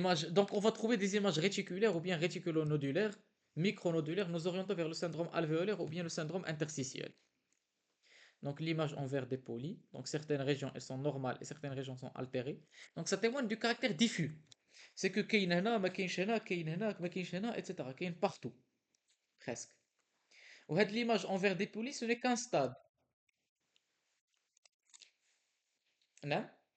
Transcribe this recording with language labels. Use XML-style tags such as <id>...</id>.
<fr>Donc, on va trouver des images réticulaires ou bien réticulonodulaires, micronodulaires, nous orientant vers le syndrome alvéolaire ou bien le syndrome interstitiel. Donc, l'image en vert dépoli. Donc, certaines régions, elles sont normales et certaines régions sont altérées. Donc, ça témoigne du caractère diffus. C'est que</fr> <ar>كاين هنا ما كاينش هنا كاين هنا ما كاينش هنا etc. كاين</ar> <fr>partout presque.</fr> <ar>وهاد</ar> <fr>l'image en vert dépoli ce n'est qu'un stade.</fr> <ar>نعم.</ar>